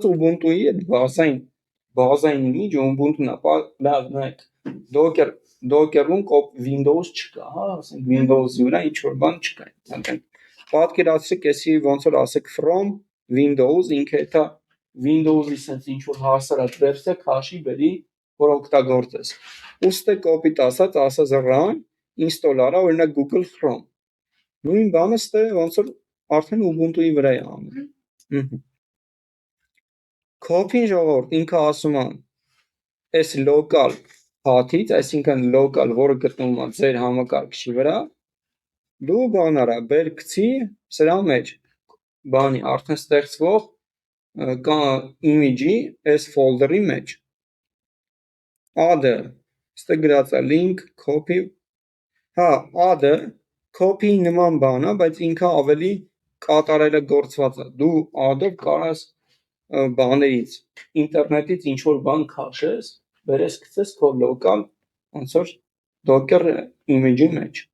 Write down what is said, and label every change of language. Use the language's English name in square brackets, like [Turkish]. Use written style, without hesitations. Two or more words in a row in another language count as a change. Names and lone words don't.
[Armenian] Ubuntu-ի այդ բազային image Ubuntu-ն է։ Լավ, նայեք, Docker-ում Windows չկա, հա, ասենք Windows-ի վրա ինչ որ բան չկա։ Պատկերացրեք, էսի ոնց որ ասեք [English] from Windows, [Armenian] ինքը դա Windows-ի sense ինչ որ հասարակ վերսիա քաշի բերի, որ օգտագործես։ Ուստի կոպիտ ասած [English] run install [Armenian] արա օրինակ Google Chrome։ Նույն բանը ստե ոնց որ արդեն Ubuntu-ի վրա է անում։ Copy-ն ժողովուրդ ինքը ասում է այս [English] local path- [Armenian] ից, այսինքն local, որը գտնվում է ձեր համակարգչի վրա, դու բան արա, բեր գցի սրա մեջ բանի արդեն ստեղծվող image-ի այս folder-ի մեջ։ Add-ը ստե գրած է [English] link copy, [Armenian] հա, add-ը copy նման բան է, բայց ինքը ավելի կատարելագործված է։ Դու add-ով կարաս բաներից ինտերնետից ինչ որ բան քաշես, բերես գցես քո local ոնց որ Docker image-ի մեջ։